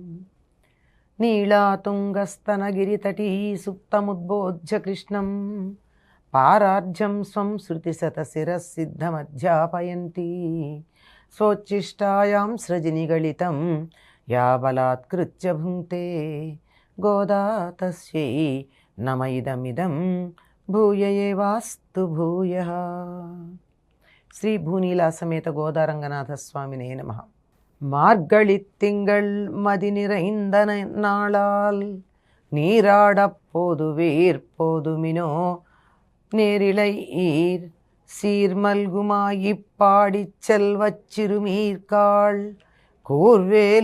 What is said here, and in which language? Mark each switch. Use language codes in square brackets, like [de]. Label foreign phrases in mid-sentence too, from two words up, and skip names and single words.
[sa] నీళాతుంగస్తనగిరితటీ సుప్తముద్బోధ్య కృష్ణం పారార్జం స్వం శృతిశతశిరసిద్ధమధ్యాపయంతి సోచ్ఛిష్టాయాం సృజనిగళితం యా బలాత్కృత్య భుంక్తే గోదా తస్యై నమ ఇదమిదం భూయ ఏవాస్తు భూయః. శ్రీ భూనీలా సమేత గోదారంగనాథ స్వామినే నమః. [ta] மார்கழித்திங்கள் மதி நிறைந்த நாளால் நீராடப்போதுவீர் போதுமினோ நேரிழை ஈர் சீர்மல்குமாயிப்பாடிச் செல்வச் சிறுமீர்காள் கூர்வேல்